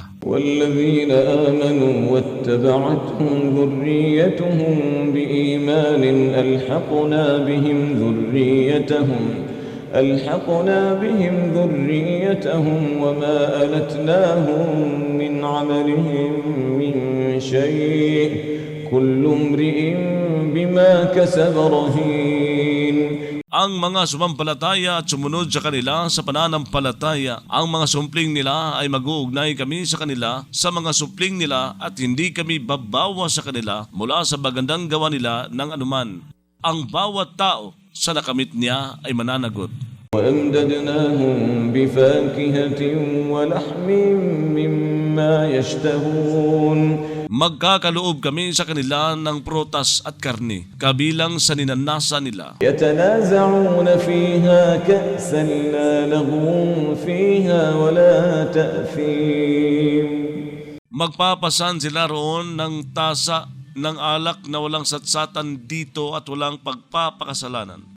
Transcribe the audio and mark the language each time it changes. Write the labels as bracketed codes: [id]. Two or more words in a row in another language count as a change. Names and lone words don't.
[ar] والذين آمنوا واتبعتهم ذريتهم بإيمان ألحقنا بهم ذريتهم وما ألتناهم من عملهم من شيء كل امرئ بما كسب رهين. [tl] Ang mga sumampalataya at sumunod sa kanila sa pananampalataya, ang mga supling nila ay mag-uugnay kami sa kanila sa mga supling nila at hindi kami babawa sa kanila mula sa magandang gawa nila ng anuman. Ang bawat tao sa nakamit niya ay mananagot. [ar] وأمددناهم بفاكهة ولحم مما يشتهون. [tl] Magkakaloob kami sa kanila ng prutas at karne, kabilang sa ninanasa nila. [ar] يتنازعون فيها كأسا لا لغو فيها ولا تأثيم. [tl] Magpapasan sila roon ng tasa ng alak na walang satsatan dito at walang pagpapakasalanan.